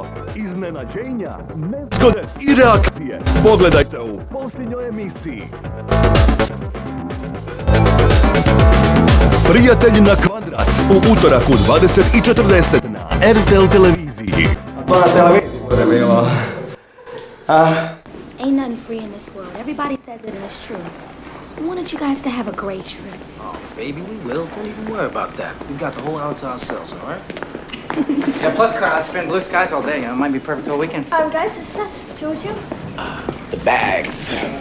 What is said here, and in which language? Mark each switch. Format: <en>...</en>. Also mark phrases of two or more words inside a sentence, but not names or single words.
<hr>Iznenađenja, nezgode i reakcije. Pogledajte u posljednjoj emisiji. Prijatelji na kvadrat u utorak u 20:40 na RTL televiziji. To na televiziji bude bilo.</hr> <en>Ain't nothing free in this world. Everybody says it and it's true. I wanted you guys to have a great trip. Oh, baby, we will. Don't even worry about that. We got the whole island to ourselves, all right? Yeah, plus, I spend blue skies all day. It might be perfect all weekend. Guys, this is us. 202?</en>